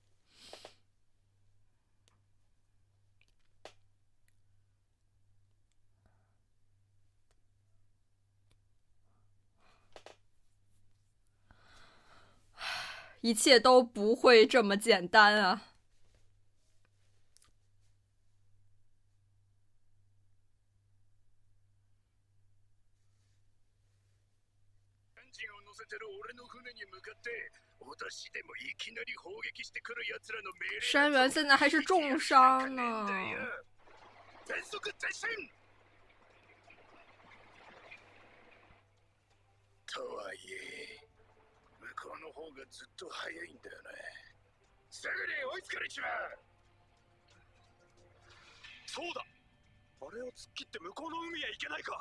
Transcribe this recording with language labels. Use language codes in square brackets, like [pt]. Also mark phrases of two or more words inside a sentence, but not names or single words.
[zh] 一切都不会这么简单啊！ [ja] エンジンを乗せてる俺の船に向かって脅しでもいきなり砲撃してくる奴らの命令 [zh] 山原现在还是重伤呢。 [ja] 全速前進とはいえ向こうの方がずっと早いんだよね。すぐに追いつかれちまう。そうだ、あれを突っ切って向こうの海へ行けないか。